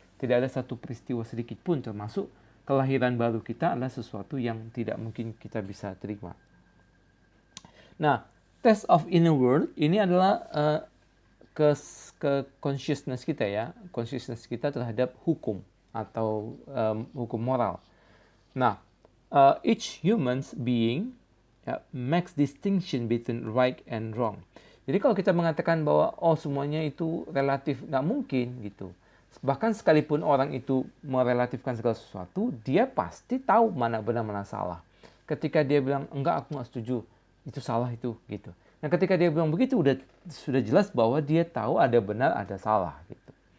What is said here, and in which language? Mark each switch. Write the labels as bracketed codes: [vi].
[id] Tidak ada satu peristiwa sedikit pun, termasuk kelahiran baru kita adalah sesuatu yang tidak mungkin kita bisa terima. Nah, [en] test of inner world [id] ini adalah ke consciousness kita ya, consciousness kita terhadap hukum atau hukum moral. [en] Nah, each human being makes distinction between right and wrong. [id] Jadi kalau kita mengatakan bahwa semuanya itu relatif, nggak mungkin gitu. Bahkan sekalipun orang itu merelatifkan segala sesuatu, dia pasti tahu mana benar mana salah. Ketika dia bilang enggak, aku nggak setuju, itu salah itu gitu. Nah, ketika dia bilang begitu sudah jelas bahwa dia tahu ada benar ada salah gitu.